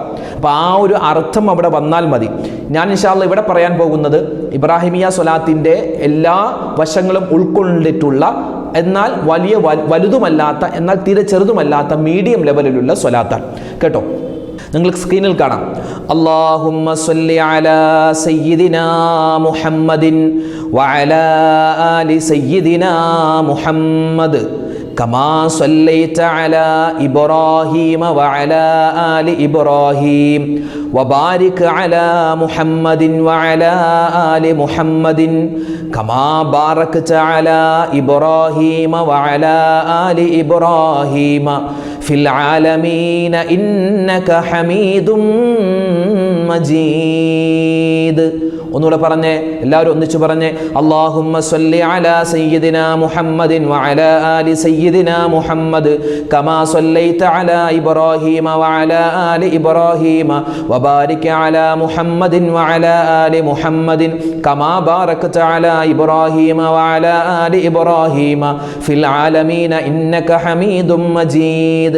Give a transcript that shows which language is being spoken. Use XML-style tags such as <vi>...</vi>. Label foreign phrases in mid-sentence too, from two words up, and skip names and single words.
<ml>അപ്പോൾ ആ ഒരു അർത്ഥം അവിടെ വന്നാൽ മതി. ഞാൻ</ml> <ar>إن شاء الله</ar> <ml>ഇവിടെ പറയാൻ പോകുന്നത് ഇബ്രാഹിമിയ സ്വലാത്തിൻ്റെ എല്ലാ വശങ്ങളും ഉൾക്കൊണ്ടിട്ടുള്ള, എന്നാൽ വലുതുമല്ലാത്ത, എന്നാൽ തീരെ ചെറുതുമല്ലാത്ത</ml> <en>medium levelilulla</en> <ml>സ്വലാത്താണ് കേട്ടോ. നിങ്ങൾക്ക് സ്ക്രീനിൽ കാണാം.</ml> <ar>اللهم صل على سيدنا محمد وعلى آل سيدنا മുഹമ്മദ് كما صليت على إبراهيم وعلى آل إبراهيم وبارك على محمد وعلى آل محمد كما باركت على إبراهيم وعلى آل إبراهيم في العالمين إنك حميد مجيد.</ar> <ml>ഒന്നുകൂടെ പറഞ്ഞേ, എല്ലാവരും ഒന്നിച്ചു പറഞ്ഞേ.</ml> <ar>اللهم صل على سيدنا محمد وعلى آل سيدنا محمد كما صليت على إبراهيم وعلى آل إبراهيم وبارك على محمد وعلى آل محمد كما باركت على إبراهيم وعلى آل إبراهيم في العالمين إنك حميد مجيد.</ar>